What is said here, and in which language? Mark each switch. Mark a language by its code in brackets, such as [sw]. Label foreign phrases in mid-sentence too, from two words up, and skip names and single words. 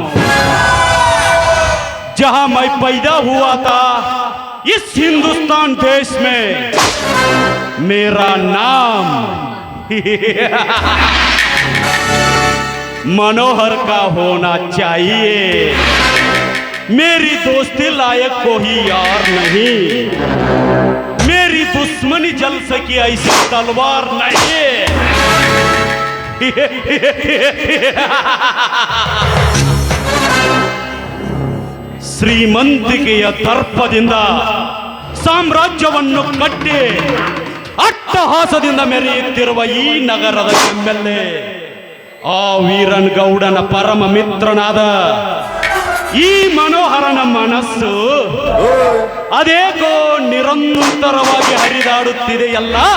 [hi] जहां मैं पैदा हुआ था, इस हिंदुस्तान देश में मेरा नाम मनोहर का होना चाहिए। मेरी दोस्ती लायक कोई यार नहीं, मेरी दुश्मनी जल सकी ऐसी तलवार नहीं। [kn] ಶ್ರೀಮಂತಿಕೆಯ ದರ್ಪದಿಂದ ಸಾಮ್ರಾಜ್ಯವನ್ನು ಕಟ್ಟಿ ಅಟ್ಟಹಾಸದಿಂದ ಮೆರೆಯುತ್ತಿರುವ ಈ ನಗರದ ಎಂಎಲ್ಎ ಆ ವೀರನ್ ಗೌಡನ ಪರಮ ಮಿತ್ರನಾದ ಈ ಮನೋಹರನ ಮನಸ್ಸು ಅದೇಕೋ ನಿರಂತರವಾಗಿ ಹರಿದಾಡುತ್ತಿದೆಯಲ್ಲ.